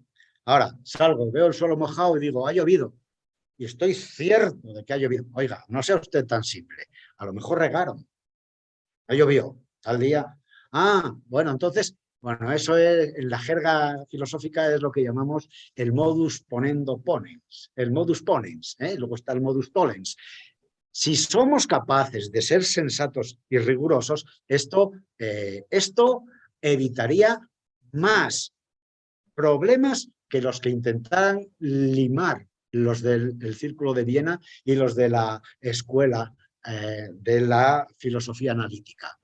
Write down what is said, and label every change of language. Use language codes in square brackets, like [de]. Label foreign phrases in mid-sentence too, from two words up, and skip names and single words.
[es] Ahora, salgo, veo el suelo mojado y digo, ha llovido. Y estoy cierto de que ha llovido. Oiga, no sea usted tan simple. A lo mejor regaron. Ha llovido tal día. Ah, bueno, entonces, bueno, eso es, en la jerga filosófica es lo que llamamos el [la] modus ponendo ponens. [es] El [la] modus ponens, [es] luego está el [la] modus tollens. [es] Si somos capaces de ser sensatos y rigurosos, esto evitaría más problemas que los que intentan limar los del Círculo de Viena y los de la escuela de la filosofía analítica.